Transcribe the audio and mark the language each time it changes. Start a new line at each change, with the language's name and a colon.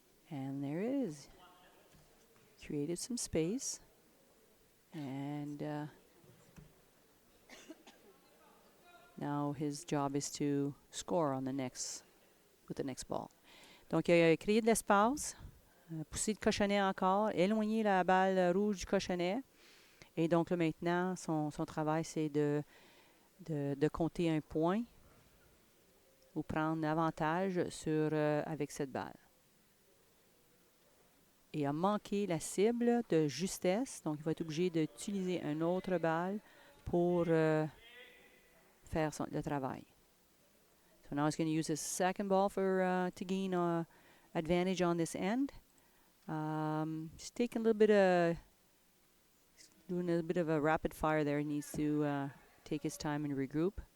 English: And there it is. Created some space. And now his job is to score on with the next ball.
French: Donc, il a créé de l'espace, poussé le cochonnet encore, éloigné la balle rouge du cochonnet. Et donc, là, maintenant, son travail, c'est de compter un point ou prendre l'avantage avec cette balle. Et a manqué la cible de justesse. Donc, il va être obligé d'utiliser une autre balle pour faire le travail.
English: So now he's going to use his second ball to gain advantage on this end. He's taking a little bit of, doing a bit of a rapid fire there. He needs to take his time and regroup.